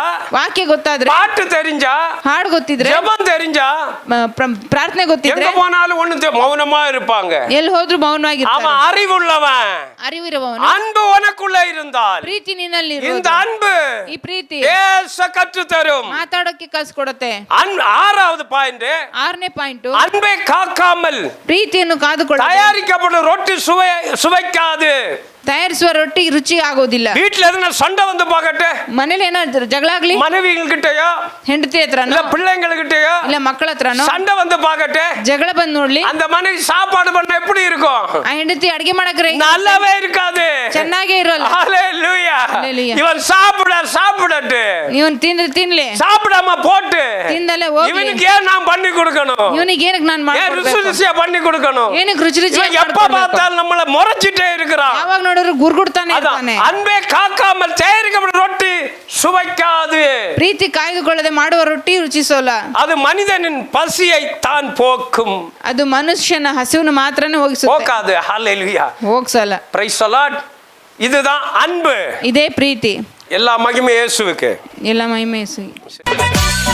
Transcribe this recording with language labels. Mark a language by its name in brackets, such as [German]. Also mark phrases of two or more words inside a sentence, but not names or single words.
[Kannada] ವಾಕ್ಯ ಗೊತ್ತಾದ್ರೆ, [Tamil] பாட்டு தெரிஞ்சா, [Kannada] ಹಾಡು ಗೊತ್ತಿದ್ರೆ, [Tamil] ஜெபம் தெரிஞ்சா, [Kannada] ಪ್ರಾರ್ಥನೆ ಗೊತ್ತಿದ್ರೆ [Tamil] எங்க போனாலும் ஒண்ணு மௌனமா இருப்பாங்க. [Kannada] ಎಲ್ಲಿ ಹೋದ್ರು ಮೌನವಾಗಿರ್ತಾರೆ. [Tamil] அவன் அறிவுள்ளவன். [Kannada] ಅರಿವಿರುವವನು. [Tamil] அன்பு உனக்குள்ள இருந்தால் [Kannada] ಪ್ರೀತಿ ನಿನ್ನಲ್ಲಿ [Tamil] இந்த அன்பு [Kannada] ಈ ಪ್ರೀತಿ [Tamil] பேச கற்று தரும். [Kannada] ಮಾತಾಡೋಕೆ ಕಲಿಸ್ಕೊಡುತ್ತೆ. [Tamil] 6வது பாயிண்ட், [Kannada] 6ನೇ ಪಾಯಿಂಟ್, [Tamil] அன்பை காக்காமல் [Kannada] ಪ್ರೀತಿಯನ್ನು ಕಾದುಕೊಳ್ಳ [Tamil] தயாரிக்கப்படும் ரொட்டி சுவைக்காது. [Kannada] ತಯಾರಿಸುವ ರೊಟ್ಟಿ ರುಚಿ ಆಗೋದಿಲ್ಲ. [Tamil] வீட்டுல எதுனா சண்டை வந்து பாக்கட்டு, [Kannada] ಮನೇಲಿ ಏನಾದ್ರು ಜಗಳ ಆಗ್ಲಿ, [Tamil] மனைவிகிட்டயோ [Kannada] ಹೆಂಡತಿ ಹತ್ರನೋ [Tamil] இல்ல பிள்ளைங்ககிட்டயோ [Kannada] ಇಲ್ಲ ಮಕ್ಕಳ ಹತ್ರನೋ [Tamil] சண்டை வந்து பாக்கட்டு, [Kannada] ಜಗಳ ಬಂದ್ ನೋಡ್ಲಿ, [Tamil] அந்த மனைவி சாப்பாடு பண்ண எப்படி இருக்கும்? [Kannada] ಆ ಹೆಂಡತಿ ಅಡಿಗೆ ಮಾಡಕ್ರೆ [Tamil] நல்லாவே இருக்காது. [Kannada] ಚೆನ್ನಾಗೇ ಇರೋಲ್ಲ. [Tamil] ஹalleluya. [Kannada] Hallelujah. [Tamil] இவன் சாப்பிடட்டு [Kannada] ಇವನ್ ತಿನ್ಲಿ, [Tamil] சாப்பிடாம போட்டு [Kannada] ತಿಂದಲೇ ಹೋಗ್ಲಿ, [Tamil] இவனுக்கு ஏன் நான் பண்ணி கொடுக்கணும்? [Kannada] ಇವನಿಗೆ ಏನಕ್ಕೆ ನಾನು [Tamil] ஏன் ருசி [Kannada] ಮಾಡ್ಕೊಡ್ಬೇಕು, [Tamil] ருசியா பண்ணி கொடுக்கணும்? [Kannada] ಏನಕ್ಕೆ ರುಚಿ ರುಚಿ [Tamil] இவன் எப்ப பார்த்தாலும் நம்மள முறைச்சிட்டே இருக்கிறான். [Kannada] ಯಾವಾಗ ನೋಡಿದ್ರು ಗುರ್ಗುಡ್ತಾನೆ ಇರ್ತಾನೆ. [Tamil] அன்பே காக்காமல் தயாரிக்கப்பட்ட ரொட்டி சுவைக்காது. [Kannada] ಪ್ರೀತಿ ಕಾಯ್ದುಕೊಳ್ಳದೆ ಮಾಡುವ ರೊಟ್ಟಿ ರುಚಿಸೋಲ್ಲ. [Tamil] அது மனிதனின் பசியை தான் போக்கும். [Kannada] ಅದು ಮನುಷ್ಯನ ಹಸಿವನ್ನು ಮಾತ್ರನೇ ಹೋಗಿಸುತ್ತೆ, [Tamil] போக்காது. ஹalleluya. [Kannada] ಹೋಗ್ಸಲ್ಲ. [English] praise the Lord. [Tamil] இதுதான் அன்பு. [Kannada] ಇದೇ ಪ್ರೀತಿ. [Tamil] எல்லா மகிமை இயேசுவுக்கு. [Kannada] ಎಲ್ಲ ಮಹಿಮೆ ಯೇಸುವಿಗೆ.